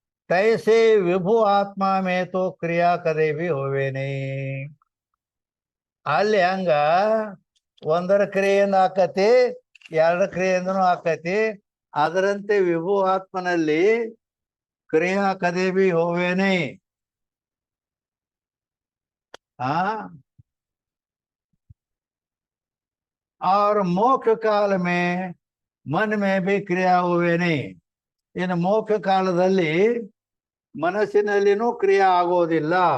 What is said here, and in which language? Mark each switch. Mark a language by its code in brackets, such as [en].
[hi] तैसे विभु आत्मा में तो क्रिया कदे भी होवे नहीं. [kn] ಅಲ್ಲಿ ಹಂಗ ಒಂದರ ಕ್ರಿಯೆಯಿಂದ ಆಕತಿ, ಎರಡರ ಕ್ರಿಯೆಯಿಂದನೂ ಆಕತಿ. ಅದರಂತೆ ವಿಭು ಆತ್ಮನಲ್ಲಿ [hi] क्रिया कदे भी होवे नहीं. और मोक्ष काल में मन में भी क्रिया होवे नहीं. [kn] ಇನ್ನು ಮೋಕ್ಷ ಕಾಲದಲ್ಲಿ ಮನಸ್ಸಿನಲ್ಲಿನೂ ಕ್ರಿಯೆ ಆಗೋದಿಲ್ಲ.